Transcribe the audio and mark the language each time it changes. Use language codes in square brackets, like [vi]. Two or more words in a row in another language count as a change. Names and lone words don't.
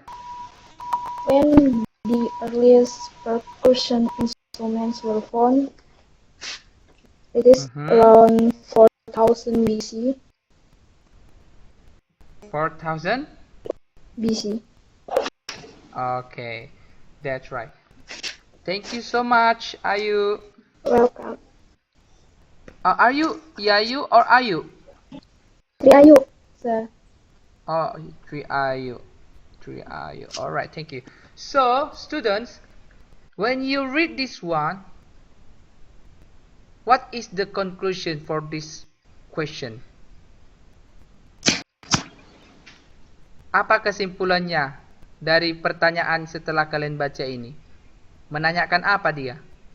[en] When the earliest percussion instruments were found, it is around 4000 BC. 4000? BC. Okay, that's right. Thank you so much, Ayu. Welcome. Are you Yayu or Ayu? Tri Ayu, sir. Oh, Tri Ayu. Tri Ayu. Alright, thank you. So, students, when you read this one, what is the conclusion for this question? [id] Apa kesimpulannya dari pertanyaan setelah kalian baca ini? Menanyakan apa dia?